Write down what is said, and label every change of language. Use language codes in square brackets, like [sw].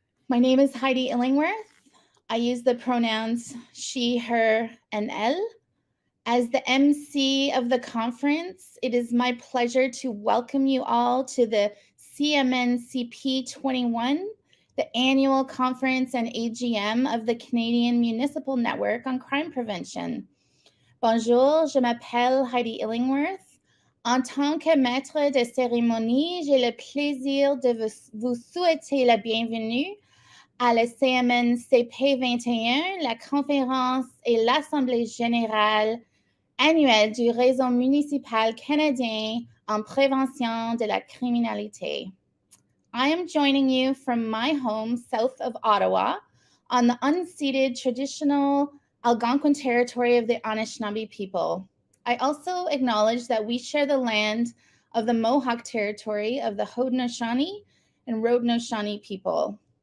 [en] My name is Heidi Illingworth. I use the pronouns she, her, and elle. As the MC of the conference, it is my pleasure to welcome you all to the CMNCP21, the annual conference and AGM of the Canadian Municipal Network on Crime Prevention. [fr] Bonjour, je m'appelle Heidi Illingworth. En tant que maître de cérémonie, j'ai le plaisir de vous souhaiter la bienvenue à la CMNCP21, la conférence et l'Assemblée générale annuelle du réseau municipal canadien en prévention de la criminalité. [en] I am joining you from my home south of Ottawa on the unceded traditional Algonquin territory of the Anishinaabe people. I also acknowledge that we share the land of the Mohawk territory of the Haudenosaunee and Haudenosaunee people.